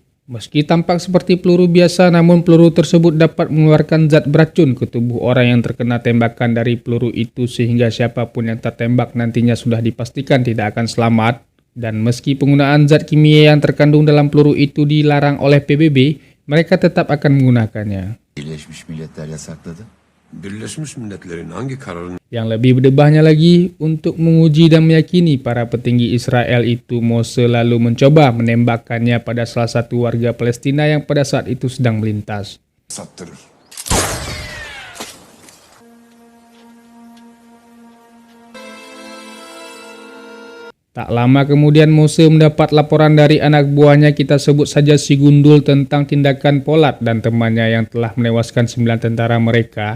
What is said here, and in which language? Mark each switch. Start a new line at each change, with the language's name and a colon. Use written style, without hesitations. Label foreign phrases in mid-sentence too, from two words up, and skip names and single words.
Indonesian: Meski tampak seperti peluru biasa, namun peluru tersebut dapat mengeluarkan zat beracun ke tubuh orang yang terkena tembakan dari peluru itu, sehingga siapapun yang tertembak nantinya sudah dipastikan tidak akan selamat. Dan meski penggunaan zat kimia yang terkandung dalam peluru itu dilarang oleh PBB, mereka tetap akan menggunakannya.
Turkish: Birleşmiş Milletler yasakladı. Birleşmiş Milletler'in hangi kararını
Indonesian: Yang lebih berdebahnya lagi, untuk menguji dan meyakini para petinggi Israel itu, Mose lalu mencoba menembakkannya pada salah satu warga Palestina yang pada saat itu sedang melintas.
Turkish: sattırır?
Indonesian: Tak lama kemudian Mose mendapat laporan dari anak buahnya, kita sebut saja si Gundul, tentang tindakan Polat dan temannya yang telah menewaskan 9 tentara mereka.